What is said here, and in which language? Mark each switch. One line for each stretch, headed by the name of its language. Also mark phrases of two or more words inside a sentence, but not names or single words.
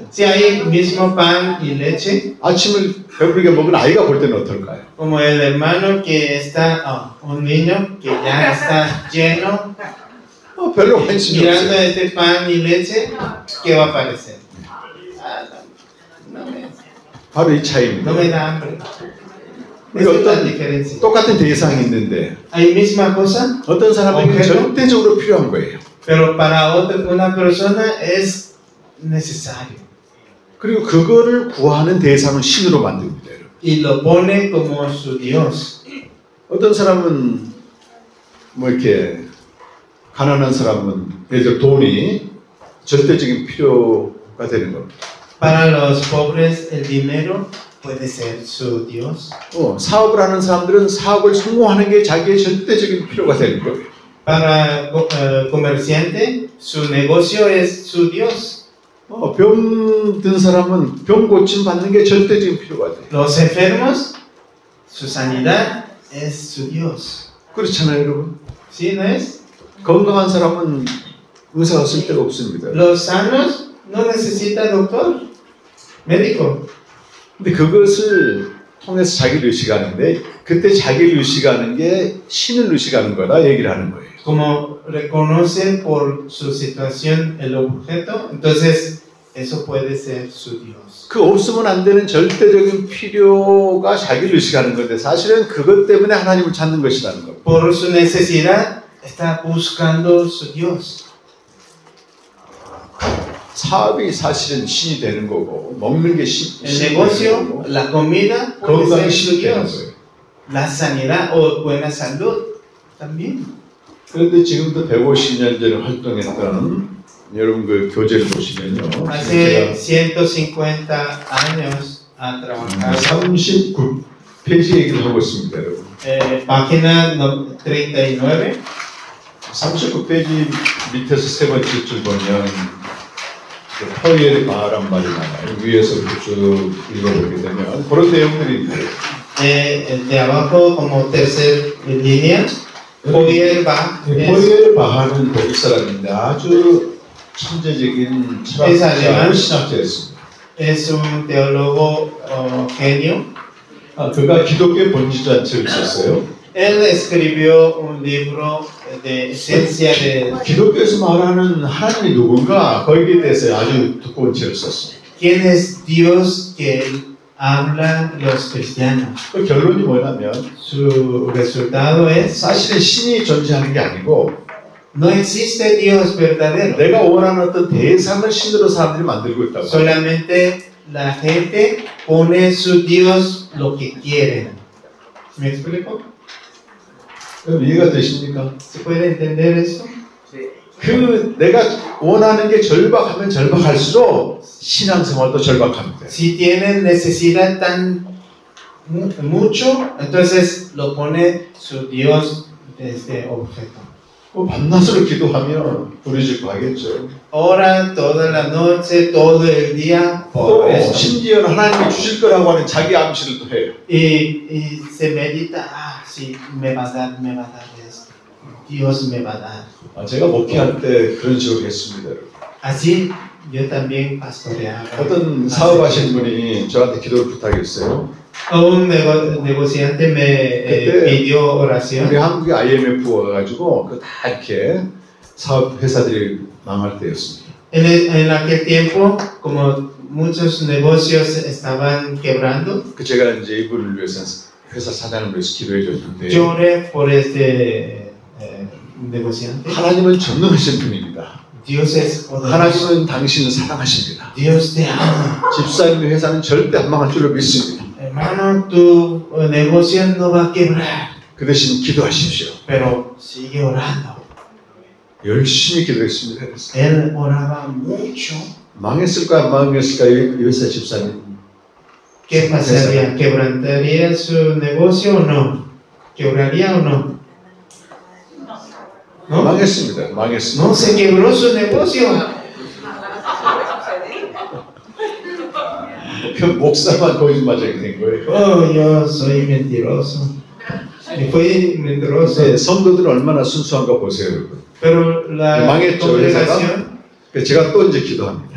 Spanish: Si hay mismo pan y leche,
Korean: 아침을 배부르게 먹은 아이가 볼 때는 어떨까요?
Spanish: como el hermano que está, un niño que ya está lleno,
Korean: 별로 관심이
Spanish: mirando
Korean: 없어요.
Spanish: este pan y leche, ¿qué va a parecer?
Korean: 바로 이 차이입니다.
Spanish: No me da hambre.
Korean: 그러니까
Spanish: Esa es la
Korean: 어떤
Spanish: diferencia.
Korean: 똑같은 대상이 있는데
Spanish: Hay misma cosa,
Korean: 어떤 사람에게
Spanish: objeto,
Korean: 절대적으로 필요한 거예요.
Spanish: pero para una persona es necesario.
Korean: 그리고 그거를 구하는 대상은 신으로 만듭니다. 여러분.
Spanish: Y lo pone como su Dios.
Korean: 어떤 사람은 뭐 이렇게 가난한 사람은 예를 들어 돈이 절대적인 필요가 되는 겁니다.
Spanish: Para los pobres el dinero puede ser su Dios.
Korean: 사업을 하는 사람들은 사업을 성공하는 게 자기의 절대적인 필요가 되는 거예요.
Spanish: Para comerciante su negocio es su Dios.
Korean: 병든 사람은 병 고침 받는 게 절대적인 필요가 돼요.
Spanish: Los enfermos su sanidad es su Dios.
Korean: 그렇잖아요, 여러분.
Spanish: ¿Sí no es?
Korean: 건강한 사람은 의사가 쓸 데가 없습니다.
Spanish: Los sanos no necesitan doctor, médico.
Korean: 근데 그것을 통해서 자기를 의식하는데 그때 자기를 의식하는 게 신을 의식하는 거다 얘기를 하는 거예요.
Spanish: Como reconoce por su situación el objeto, entonces eso puede ser su Dios.
Korean: 그 없으면 안 되는 절대적인 필요가 자기를 의식하는 건데 사실은 그것 때문에 하나님을 찾는 것이라는 겁니다.
Spanish: Por su necesidad está buscando su Dios.
Korean: 사업이 사실은 신이 되는 거고 먹는 게
Spanish: El
Korean: 신이 되는
Spanish: negocio,
Korean: 거고
Spanish: la comida puede
Korean: 건강이
Spanish: ser su
Korean: 신이 되는
Spanish: Dios.
Korean: 거예요.
Spanish: La sanidad o buena salud también.
Korean: 그런데 지금도 150년 전에 활동했던 여러분 그 교재를 보시면요.
Spanish: Hace 150 años ha trabajado.
Korean: 39페이지 얘기를 하고 있습니다, 여러분.
Spanish: Página 39.
Korean: 39페이지 밑에서 세 번째 줄 보면 포이엘의 바란 말이 나와요. 위에서부터 쭉 읽어보게 되면 그런 내용들이 있어요.
Spanish: De abajo como tercer línea, poder va.
Korean: 포이엘의 바하는 독일 사람인데 아주 천재적인
Spanish: Es
Korean: 철학자,
Spanish: alemán.
Korean: 신학자였습니다.
Spanish: Es un teólogo genio.
Korean: 그가 기독교의 본질잔치를 썼어요.
Spanish: Él escribió un libro de esencia de
Korean: 기독교에서 말하는 하나님이 누군가 거기에 대해서 아주 두꺼운 책을 썼어요.
Spanish: quién es Dios que hablan los cristianos.
Korean: 그 결론이 뭐냐면
Spanish: Su resultado es
Korean: 사실은 신이 존재하는 게 아니고
Spanish: no existe Dios verdadero.
Korean: 내가 원하는 어떤 대상을 신으로 사람들이 만들고 있다고.
Spanish: Solamente la gente pone su Dios lo que quieren. ¿Me explico?
Korean: 그럼 이해가 되십니까?
Spanish: ¿Se puede entender eso?
Korean: 그 내가 원하는 게 절박하면 절박할수록 신앙생활도 절박합니다.
Spanish: Si tienen necesidad tan mucho, entonces lo pone su Dios desde objeto.
Korean: 밤낮으로 기도하면 부르짖고 하겠죠.
Spanish: Ora toda la noche, todo el día por
Korean: 또
Spanish: eso.
Korean: 심지어는 하나님이 주실 거라고 하는 자기 암시를 또 해요.
Spanish: Y se medita, sí, me va a dar esto. Dios me va a dar.
Korean: 제가 목회할 때 그런 식으로 했습니다.
Spanish: Así yo también pastoreaba.
Korean: 어떤 사업하신 분이 저한테 기도를 부탁했어요.
Spanish: Un negociante me pidió oración.
Korean: 우리 한국에 IMF 와가지고 다 이렇게 사업 회사들이 망할 때였습니다.
Spanish: En aquel tiempo, como muchos negocios estaban quebrando,
Korean: 제가 이제 이분을 위해서 회사 사장을 위해서 기도해 줬는데
Spanish: lloré por este negociante.
Korean: 하나님은 전능하신 분입니다.
Spanish: Dios es poderoso.
Korean: 하나님은 당신을 사랑하십니다.
Spanish: Dios te ama.
Korean: 집사님의 회사는 절대 안 망할 줄로 믿습니다.
Spanish: Hermano, tu negocio no va a quebrar,
Korean: 그 대신 기도하십시오.
Spanish: pero sigue orando.
Korean: 열심히 기도했습니다.
Spanish: Él oraba mucho.
Korean: 망했을까 안 망했을까 이 회사 집사님.
Spanish: ¿Qué pasaría? ¿Quebrantaría su negocio o no? ¿Quebraría o no? ¿no?
Korean: 망했습니다. 망했습니다.
Spanish: No, se quebró su negocio.
Korean: 그 목사만 거짓말쟁이 된 거예요.
Spanish: Oh, yo soy mentiroso. Y fue mentiroso.
Korean: 네, 성도들은 얼마나 순수한가 보세요, 여러분.
Spanish: Pero la
Korean: 망했죠,
Spanish: congregación,
Korean: 제가 또 이제 기도합니다.